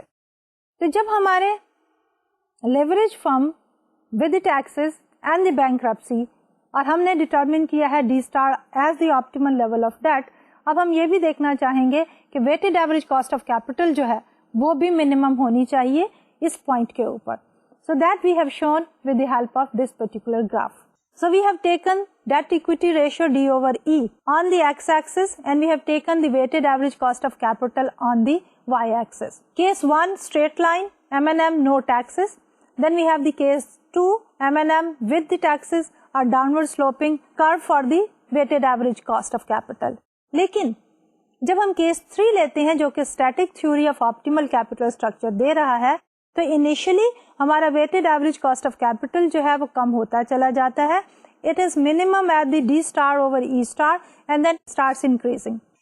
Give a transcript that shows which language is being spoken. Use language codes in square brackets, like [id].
[hi] तो जब हमारे leverage firm with taxes and the bankruptcy और हमने डिटरमिन किया है [en] D star as the optimal level of debt, [hi] अब हम ये भी देखना चाहेंगे कि weighted average cost of capital जो है वो भी मिनिमम होनी चाहिए इस पॉइंट के ऊपर. [en] So that we have shown with the help of this particular graph. So we have taken debt equity ratio D over E on the x-axis and we have taken the weighted average cost of capital on the y-axis. Case 1 straight line, M&M no taxes. Then we have the case 2 M&M with the taxes or downward sloping curve for the weighted average cost of capital. [hi] लेकिन जब हम case 3 लेते हैं जो कि static theory of optimal capital structure दे रहा है, तो इनिशियली हमारा weighted average cost of capital जो है वो कम होता चला जाता है. [en] It is minimum at the D star over E star and then starts increasing.